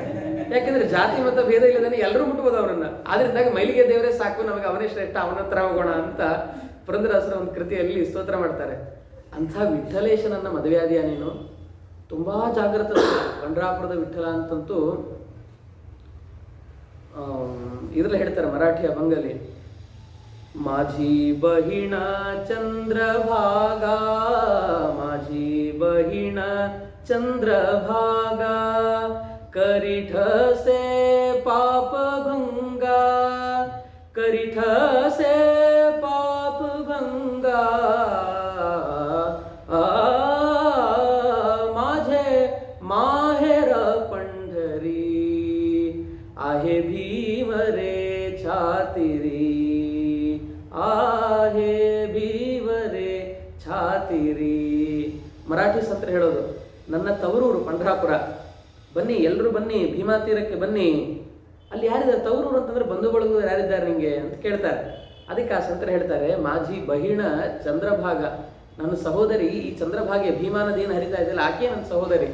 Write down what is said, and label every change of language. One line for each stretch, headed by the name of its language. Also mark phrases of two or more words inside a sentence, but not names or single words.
Kannada: ಯಾಕೆಂದ್ರೆ ಜಾತಿ ಮತ ಭೇದ ಇಲ್ಲದೇನೆ ಎಲ್ಲರೂ ಮುಟ್ಬೋದು ಅವರನ್ನ. ಆದ್ರಿಂದಾಗಿ ಮೈಲಿಗೆ ದೇವರೇ ಸಾಕು, ನಮಗೆ ಅವನೇ ಶ್ರೇಷ್ಠ, ಅವನ ಹತ್ರ ಹೋಗೋಣ ಅಂತ ಪುರಂದರದಾಸರ ಒಂದು ಕೃತಿಯಲ್ಲಿ ಸ್ತೋತ್ರ ಮಾಡ್ತಾರೆ. ಅಂಥ ವಿಠ್ಠಲೇಶನನ್ನ ಮದುವೆಯಾದಿಯ ನೀನು? ತುಂಬಾ ಜಾಗ್ರತ. ಪಂಢರಾಪುರದ ವಿಠ್ಠಲ ಅಂತಂತೂ ಇದ್ರಲ್ಲಿ ಹೇಳ್ತಾರೆ ಮರಾಠಿಯ ಬಂಗಲ್ಲಿ,
Marathi: माझी बहीण चंद्रभागा, माझी बहीण चंद्रभागा, करीठ से पाप भंगा, करीठ से पाप भंगा, माझे माहेर पंढरी, आहे भीम रे छातिरी, आहे भीवरे छातिरी.
Kannada: ಮರಾಠಿ ಸಂತರು ಹೇಳೋದು, ನನ್ನ ತವರೂರು ಪಂಢರಾಪುರ, ಬನ್ನಿ ಎಲ್ಲರೂ ಬನ್ನಿ ಭೀಮಾ ತೀರಕ್ಕೆ ಬನ್ನಿ. ಅಲ್ಲಿ ಯಾರಿದ್ದಾರೆ ತವರೂರು ಅಂತಂದ್ರೆ ಬಂಧು ಬಳಗ ಯಾರಿದ್ದಾರೆ ನಿಂಗೆ ಅಂತ ಕೇಳ್ತಾರೆ. ಅದಕ್ಕೆ ಆ ಸಂತರು ಹೇಳ್ತಾರೆ,
Marathi: माझी बहीण चंद्रभागा,
Kannada: ನನ್ನ ಸಹೋದರಿ ಈ ಚಂದ್ರಭಾಗೆ ಭೀಮಾ ನದಿ ಏನು ಹರಿತಾ ಇದೆಯಲ್ಲ ಆಕೆ ನನ್ನ ಸಹೋದರಿ.